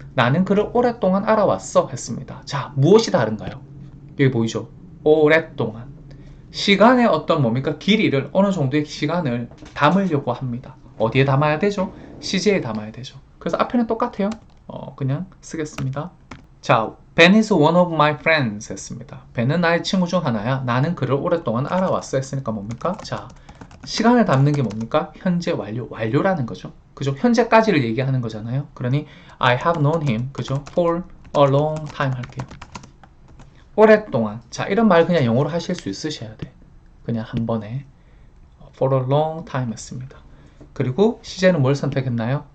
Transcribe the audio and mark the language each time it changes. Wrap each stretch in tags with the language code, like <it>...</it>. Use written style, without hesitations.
<ko>나는 그를 오랫동안 알아왔어 했습니다. 자, 무엇이 다른가요? 여기 보이죠? 오랫동안. 시간의 어떤 뭡니까? 길이를, 어느 정도의 시간을 담으려고 합니다. 어디에 담아야 되죠? 시제에 담아야 되죠. 그래서 앞에는 똑같아요. 그냥 쓰겠습니다. 자,</ko> <en>Ben is one of my friends</en> <ko>했습니다. Ben은 나의 친구 중 하나야. 나는 그를 오랫동안 알아왔어 했으니까 뭡니까? 자, 시간을 담는 게 뭡니까? 현재 완료, 완료라는 거죠. 그죠? 현재까지를 얘기하는 거잖아요. 그러니</ko> <en>I have known him,</en> <ko>그죠?</ko> <en>For a long time</en> <ko>할게요. 오랫동안. 자, 이런 말 그냥 영어로 하실 수 있으셔야 돼. 그냥 한 번에</ko> <en>for a long time</en> <ko>했습니다. 그리고 시제는 뭘 선택했나요?</ko>